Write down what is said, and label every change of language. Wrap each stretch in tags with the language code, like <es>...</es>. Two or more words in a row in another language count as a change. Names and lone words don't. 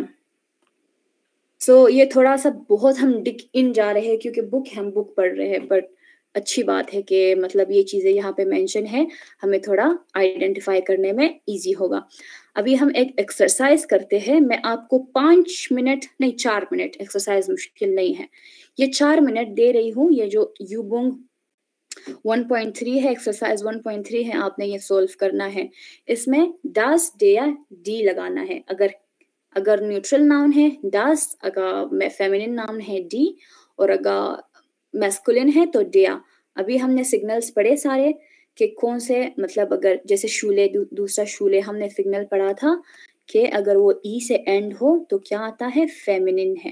<hi>सो ये थोड़ा सा बहुत हम</hi> <en>dig in</en> <hi>जा रहे हैं क्योंकि हम बुक पढ़ रहे हैं, बट अच्छी बात है कि मतलब ये चीज़ें यहाँ पे मेंशन है, हमें थोड़ा आइडेंटिफाई करने में इजी होगा. अभी हम एक एक्सरसाइज करते हैं. मैं आपको 5 मिनट नहीं 4 मिनट, एक्सरसाइज मुश्किल नहीं है, ये 4 मिनट दे रही हूँ. ये जो यूबुंग 1.3 है, एक्सरसाइज 1.3 है, आपने ये सोल्व करना है. इसमें</hi> <de>das, der, die</de> <hi>लगाना है. अगर</hi> <en>neutral noun</en> <hi>है das, अगर</hi> <en>feminine noun</en> <hi>है die, और अगर मैस्कुलिन है तो der. अभी हमने सिग्नल्स पढ़े सारे कि कौन से, मतलब अगर जैसे शूले, दूसरा शूले हमने सिग्नल पढ़ा था कि अगर वो ई से एंड हो तो क्या आता है, फेमिनिन है.</hi>